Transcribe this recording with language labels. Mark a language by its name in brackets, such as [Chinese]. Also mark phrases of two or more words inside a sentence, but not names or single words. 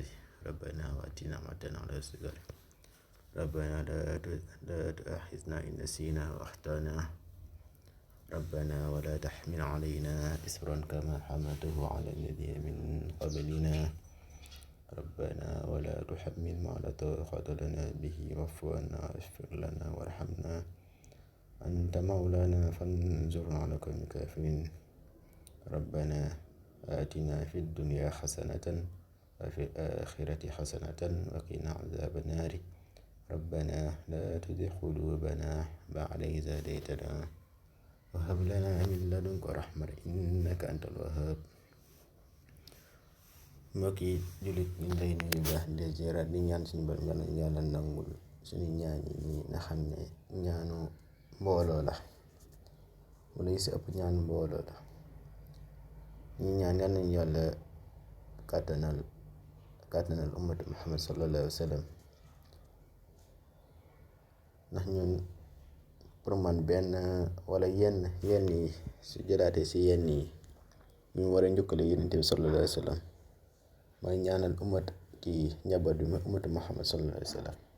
[Arabic] ربنا وآتنا نعمة على سيغار. ربنا لا تؤاخذنا إن نسينا وأخطأنا. ربنا ولا تحمل علينا إصرا كما حملته على الذين من قبلنا. ربنا ولا تحملنا ما لا طاقة لنا به واعف عنا واغفر لنا وارحمنا أنت مولانا فانصرنا على القوم الكافرين. ربنا آتنا في الدنيا حسنة وفي الآخرة حسنة وقنا عذاب النار. ربنا لا تزغ قلوبنا بعد إذ هديتنا وهب لنا من لدنك رحمة إنك أنت الوهاب. [Wolof] Mbokki jullit ñu lay nuyu baax di ziyaara di ñaan suñu borom yàlla nangul suñu ñaan yi nga xam ne ñaanu mbooloo la wala yi si ëpp ñaanu mbooloo la. ñu ñaan yal nañu yàlla kàttanal ummatu Muhammad [Arabic] صلى الله عليه وسلم, [Wolof] ndax ñun pour man benn wala yenn yi su jëlaatee si yenn yi ñu war a njukkale Yonent bi [Arabic] صلى الله عليه وسلم [Wolof] mooy ñaanal njaboot bi ummatu Muhammad [Arabic] صلى الله عليه وسلم.